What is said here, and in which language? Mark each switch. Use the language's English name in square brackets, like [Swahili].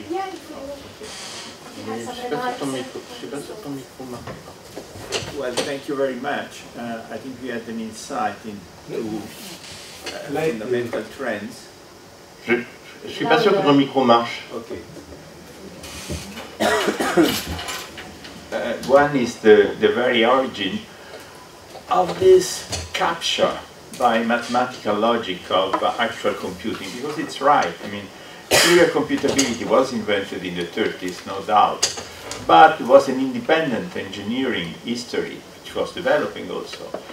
[English] Yeah, if you have some remarks. Well, thank you very much. I think we had an insight into fundamental trends. [French] Je suis pas sûr que mon micro marche. [English] Okay. One is the very origin of this capture by mathematical logic of actual computing, because it's right. I mean, serial computability was invented in the 30s, no doubt, but it was an independent engineering history which was developing also.